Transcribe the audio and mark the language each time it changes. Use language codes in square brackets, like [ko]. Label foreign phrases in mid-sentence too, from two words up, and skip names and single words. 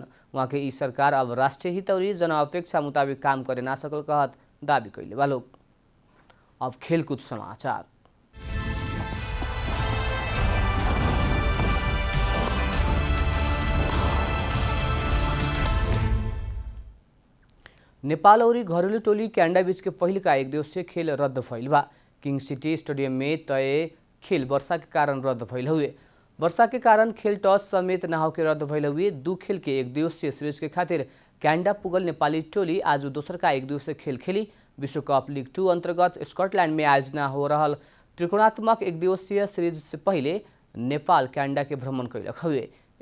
[bho] वहाँ के ई सरकार अब राष्ट्रीय हित और जन अपेक्षा मुताबिक काम करे ना सकल कहत दावी कैले बा लोग। अब खेलकूद समाचार। नेपाल और घरेलु टोली क्यानाडा बीच के पहले का एक दिवसीय खेल रद्द भइल बा। किंग सिटी स्टेडियम में तय खेल वर्षा के कारण रद्द भइल हुए। वर्षा के कारण खेल टॉस समेत ना होके रद्द भइल हुए। 2 खेल के एक दिवसीय सीरीज के खातिर क्यानाडा पुगल नेपाली टोली आज दोसर का एक दिवसीय खेल खेली। विश्व कप लीग 2 अंतर्गत स्कॉटलैंड में आयोजना हो रहल त्रिकोणात्मक एक दिवसीय सीरीज से पहले नेपाल क्यानाडा के भ्रमण कैलक हुए।